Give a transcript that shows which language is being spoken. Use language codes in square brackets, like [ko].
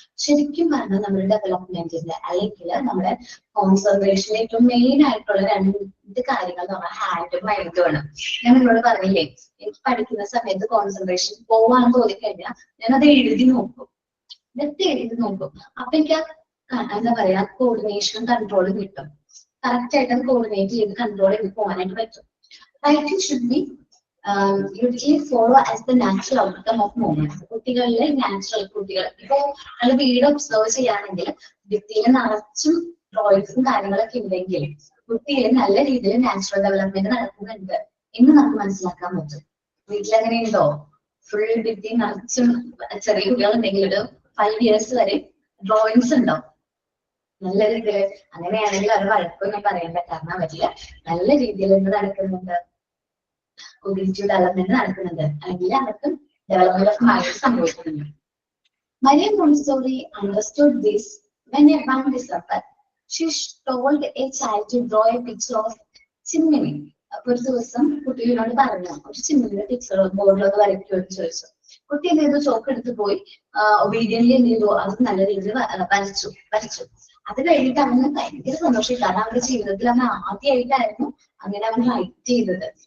[ml] ശരിക്കും പറഞ്ഞാൽ നമ്മുടെ ഡെവലപ്മെന്റിന്റെ അല്ലെങ്കിൽ നമ്മുടെ കോൺസെൻട്രേഷനിൽ ഏറ്റവും മെയിൻ ആയിട്ടുള്ള രണ്ട് കാര്യങ്ങൾ നമ്മുടെ ഹാൻഡും മൈൻഡും ആണ്. ഞാൻ നിങ്ങളോട് പറഞ്ഞില്ലേ, എനിക്ക് പഠിക്കുന്ന സമയത്ത് കോൺസെൻട്രേഷൻ പോവാൻ തോന്നിക്കഴിഞ്ഞാൽ ഞാനത് എഴുതി നോക്കും, അപ്പൊ എനിക്ക് എന്താ പറയാ കോർഡിനേഷൻ കൺട്രോൾ കിട്ടും. കറക്റ്റ് ആയിട്ട് അത് കോർഡിനേറ്റ് ചെയ്ത് കൺട്രോൾ ചെയ്ത് പോകാനായിട്ട് പറ്റും. [en] Writing should be usually follow as the natural outcome of movements. [ml] കുട്ടികളിലെ കുട്ടികൾ ഇപ്പൊ നമ്മൾ വീട് ഒബ്സർവ് ചെയ്യുകയാണെങ്കിൽ ഭിത്തിയിൽ നിറച്ചും ഡ്രോയിങ്സും കാര്യങ്ങളൊക്കെ ഉണ്ടെങ്കിൽ കുട്ടിയിൽ നല്ല രീതിയിൽ നാച്ചുറൽ ഡെവലപ്മെന്റ് നടക്കുന്നുണ്ട് എന്ന് നമുക്ക് മനസ്സിലാക്കാൻ പറ്റും. വീട്ടിലെങ്ങനെയുണ്ടോ, ഫുൾ ഭിത്തി നിറച്ചും ചെറിയ കുട്ടികളുണ്ടെങ്കിൽ ഒരു 5 years വരെ ഡ്രോയിങ്സ് ഉണ്ടോ? നല്ല രീതിയിൽ അങ്ങനെയാണെങ്കിൽ അത് വഴക്കൊന്നും പറയേണ്ട, കാരണം പറ്റില്ല. നല്ല രീതിയിൽ എന്ത് നടക്കുന്നുണ്ട്, കോഗ്നിറ്റീവ് ഡെവലപ്മെന്റ് നടക്കുന്നുണ്ട്, അല്ലെങ്കിൽ അവർക്ക് ഡെവലപ്മെന്റ് ഓഫ് മൈൻഡ് സംഭവിക്കുന്നുണ്ട്. [en] Maria Montessori understood this when one December she told a child to draw a picture of chimney. [ml] അപ്പൊ ഒരു ദിവസം കുട്ടിയോട് പറഞ്ഞു, ഒരു ചിമ്മിനിയുടെ പിക്ചർ ബോർഡിലൊന്ന് വരയ്ക്കുമെന്ന് ചോദിച്ചു. കുട്ടി എന്ത് ചെയ്തു, ചോക്ക് എടുത്ത് പോയി ഒബീഡിയന്റ്ലി എന്ത് ചെയ്തു, അത് നല്ല രീതിയിൽ വരച്ചു. അത് കഴിഞ്ഞിട്ട് അവന് ഭയങ്കര സന്തോഷം, കാരണം അവന്റെ ജീവിതത്തിൽ അവൻ ആദ്യമായിട്ടായിരുന്നു അങ്ങനെ അവൻ റൈറ്റ് ചെയ്തത്.